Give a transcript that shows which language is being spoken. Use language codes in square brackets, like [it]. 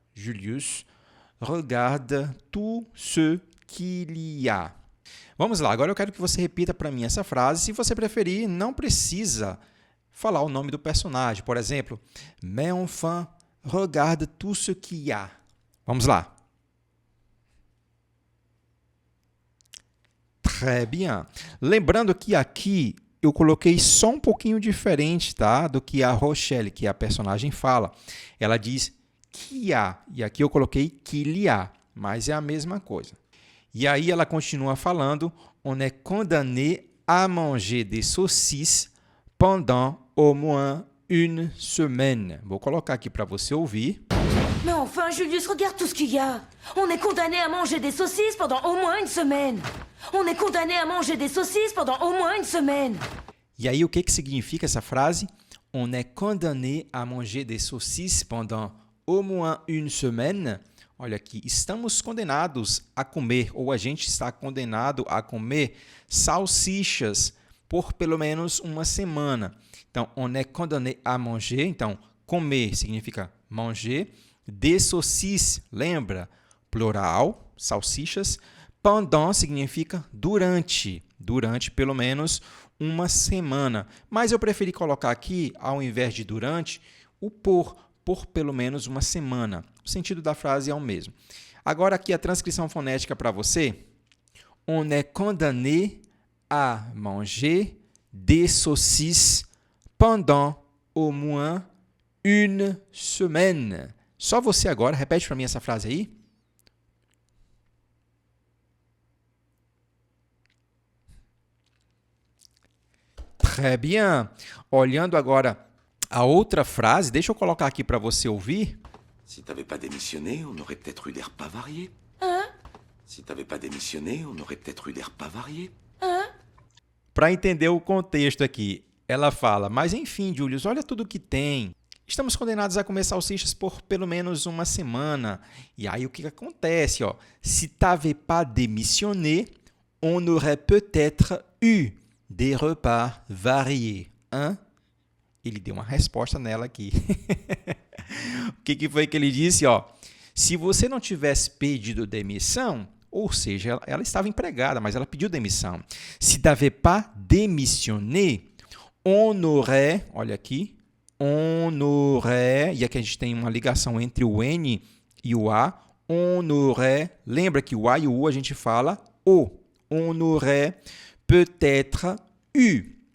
[fr] Julius, regarde tout ce qu'il y a. [pt] Vamos lá, agora eu quero que você repita para mim essa frase. Se você preferir, não precisa falar o nome do personagem. Por exemplo, [fr] mais enfin, regarde tout ce qu'il y a. [pt] Vamos lá. [fr] Très bien. [pt] Lembrando que aqui eu coloquei só um pouquinho diferente, tá? Do que a Rochelle, que a personagem fala. Ela diz [fr] qu'il y a, [pt] e aqui eu coloquei qu'il y a, mas é a mesma coisa. E aí ela continua falando, [fr] on est condamné à manger des saucisses pendant au moins une semaine. [pt] Vou colocar aqui para você ouvir. [fr] Mais enfin, Julius, regarde tout ce qu'il y a. On est condamné à manger des saucisses pendant au moins une semaine. On est condamné à manger des saucisses pendant au moins une semaine. [pt] E aí o que significa essa frase? [fr] On est condamné à manger des saucisses pendant au moins une semaine. [pt] Olha aqui, estamos condenados a comer, ou a gente está condenado a comer salsichas por pelo menos uma semana. Então, [fr] on est condamné à manger. [pt] Então, comer significa manger. Des saucisses, lembra? Plural, salsichas. Pendant significa durante. Durante pelo menos uma semana. Mas eu preferi colocar aqui, ao invés de durante, o por pelo menos uma semana. O sentido da frase é o mesmo. Agora aqui a transcrição fonética para você. [fr] On est condamné à manger des saucisses pendant au moins une semaine. [pt] Só você agora, repete para mim essa frase aí. [fr] Très bien. [pt] Olhando agora a outra frase, deixa eu colocar aqui para você ouvir. [fr] Si t'avais pas démissionné, on aurait peut-être eu des repas variés. Hein? Si t'avais pas démissionné, on aurait peut-être eu des repas variés. Hein? [pt] Para entender o contexto aqui, ela fala, mas enfim, Julius, olha tudo que tem. Estamos condenados a comer salsichas por pelo menos uma semana. E aí o que acontece? Ó? [fr] Si t'avais pas démissionné, on aurait peut-être eu des repas variés. Hein? [pt] Ele deu uma resposta nela aqui. O que foi que ele disse? Ó, se você não tivesse pedido demissão, ou seja, ela estava empregada, mas ela pediu demissão. Si t'avais pas démissionné, on aurait, olha aqui, on aurait, e aqui a gente tem uma ligação entre o N e o A, on aurait, lembra que o A e o U a gente fala o, on aurait peut-être eu.